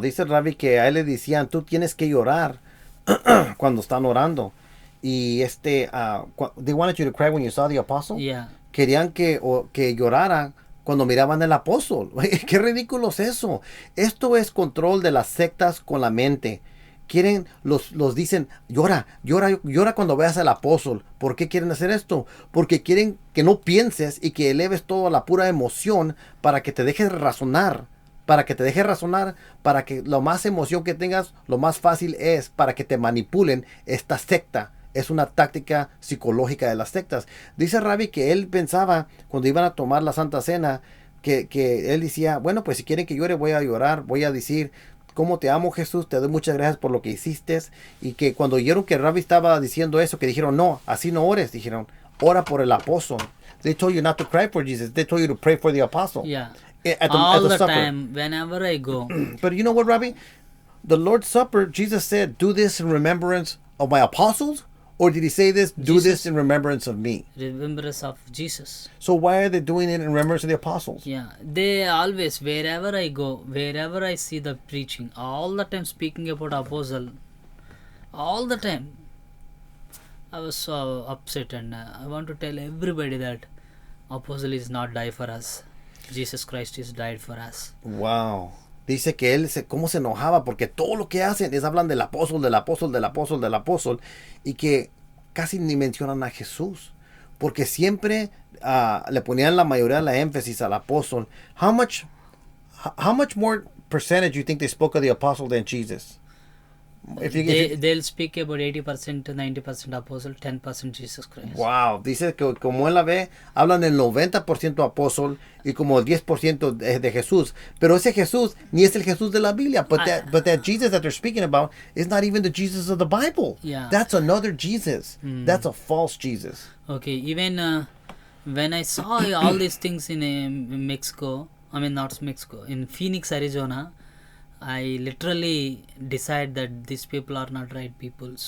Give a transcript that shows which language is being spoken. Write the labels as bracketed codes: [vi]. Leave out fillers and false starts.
[es] Dice Ravi que a él le decían, tú tienes que llorar cuando están orando. [en] Y they wanted you to cry when you saw the apostle. Yeah. [es] Querían que llorara cuando miraban al apóstol. Qué ridículo es eso. Esto es control de las sectas con la mente. Quieren, los dicen, llora cuando veas al apóstol. ¿Por qué quieren hacer esto? Porque quieren que no pienses y que eleves todo a la pura emoción para que te dejes razonar. Para que lo más emoción que tengas, lo más fácil es para que te manipulen esta secta. Es una táctica psicológica de las sectas. Dice Ravi que él pensaba, cuando iban a tomar la Santa Cena, que él decía, bueno, pues si quieren que llore, voy a llorar, voy a decir, cómo te amo, Jesús, te doy muchas gracias por lo que hiciste. Y que cuando oyeron que Ravi estaba diciendo eso, que dijeron, no, así no ores. Dijeron, ora por el apóstol. [en] They told you not to cry for Jesus. They told you to pray for the apostle. Yeah. At the supper. Time, whenever I go. But you know what, Ravi? The Lord's Supper, Jesus said, do this in remembrance of my apostles? Or did he say this, do this in remembrance of me? Remembrance of Jesus. So why are they doing it in remembrance of the apostles? Yeah, they always, wherever I go, wherever I see the preaching, all the time speaking about apostle, all the time. I was so upset, and I want to tell everybody that apostle is not die for us. Jesus Christ is died for us. Wow. [es] Dice que cómo se enojaba porque todo lo que hacen es hablan del apóstol, y que casi ni mencionan a Jesús. Porque siempre le ponían la mayoría de la énfasis al apóstol. [en] How much more percentage you think they spoke of the apostle than Jesus? They'll speak about 80% to 90% apostle, 10% Jesus Christ. [es] Wow, dice que como él la ve, hablan del 90% apóstol y como el 10% de Jesús. Pero ese Jesús ni es el Jesús de la Biblia. [en] But that Jesus that they're speaking about is not even the Jesus of the Bible. Yeah. That's another Jesus. That's a false Jesus. Okay, even when I saw all these things in Mexico, not Mexico, in Phoenix, Arizona, I literally decide that these people are not right people.